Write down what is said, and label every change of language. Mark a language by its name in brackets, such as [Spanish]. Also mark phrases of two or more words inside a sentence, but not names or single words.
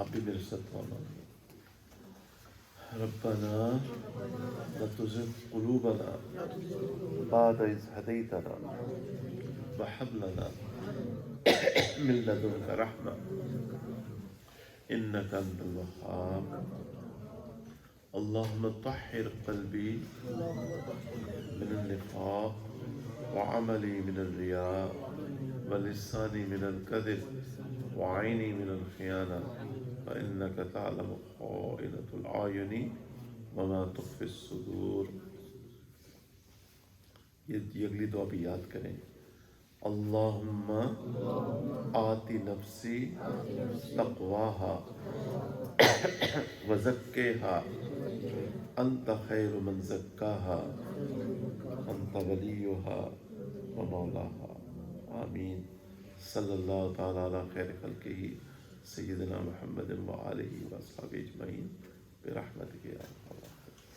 [Urdu] آپ بھی میرے ساتھ دعا [Arabic] ربنا لا تزغ قلوبنا بعد إذ هديتنا وهب لنا من لدنك رحمة إنك أنت الوهاب. اللهم طهر قلبي من النفاق وعملي من الرياء ولساني من الكذب وعيني من الخيانة إنك تعلم خائنة الأعين وما تخفي الصدور. [Urdu] یہ اگلی دعا بھی یاد کریں. [Arabic] اللهم آت نفسي تقواها وزكها أنت خير من زكاها أنت وليها ومولاها. आमीन। صلى الله تعالى على خير خلقه سيدنا محمد وآله وأصحابه أجمعين برحمتك يا أرحم.